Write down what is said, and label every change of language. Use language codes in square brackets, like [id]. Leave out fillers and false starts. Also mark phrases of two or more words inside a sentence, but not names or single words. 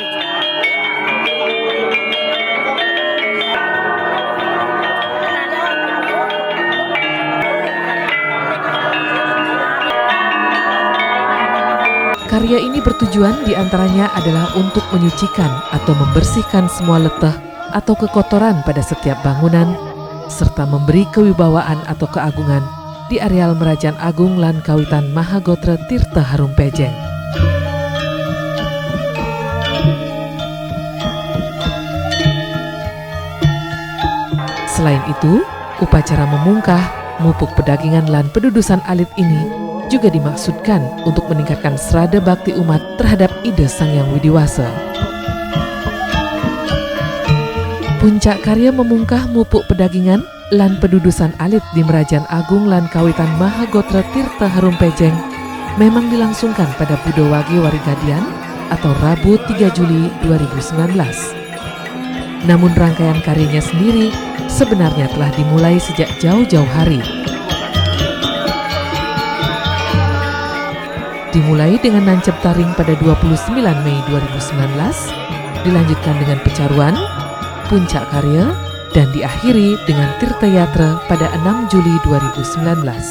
[id] Karya ini bertujuan diantaranya adalah untuk menyucikan atau membersihkan semua letah atau kekotoran pada setiap bangunan, serta memberi kewibawaan atau keagungan di areal Merajan Agung lan Kawitan Mahagotra Tirta Harumpejeng. Selain itu, upacara memungkah, mupuk pedagingan lan pedudusan alit ini juga dimaksudkan untuk meningkatkan serada bakti umat terhadap ide Sang Hyang Widiwasa. Puncak karya memungkah, mupuk pedagingan, lan pedudusan alit di Merajan Agung lan Kawitan Mahagotra Tirta Harumpejeng memang dilangsungkan pada Buddha Wagi Warigadian atau Rabu 3 Juli 2019. Namun rangkaian karyanya sendiri sebenarnya telah dimulai sejak jauh-jauh hari. Dimulai dengan nancep taring pada 29 Mei 2019, dilanjutkan dengan pecaruan, puncak karya, dan diakhiri dengan Tirta Yatra pada 6 Juli 2019.